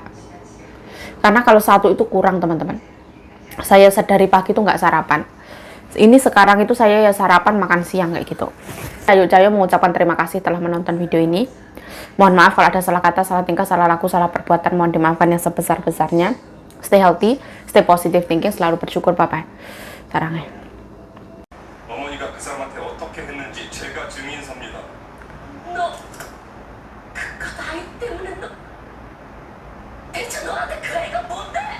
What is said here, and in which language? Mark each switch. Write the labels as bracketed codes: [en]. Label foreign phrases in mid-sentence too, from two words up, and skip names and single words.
[id] Karena kalau 1 itu kurang teman-teman. Saya sedari pagi tuh nggak sarapan. Ini sekarang itu saya ya sarapan makan siang kayak gitu. Ayo Cayo mengucapkan terima kasih telah menonton video ini. Mohon maaf kalau ada salah kata, salah tingkah, salah laku, salah perbuatan. Mohon dimaafkan yang sebesar-besarnya. [en] Stay healthy, stay positive thinking, [id] selalu bersyukur. Bye-bye. Sarangnya. [ko] 어머니가 그 사람한테 어떻게 했는지 제가 증인섭니다. 너 그깟 아이 때문에 너 대체 너한테 그 애가 뭔데?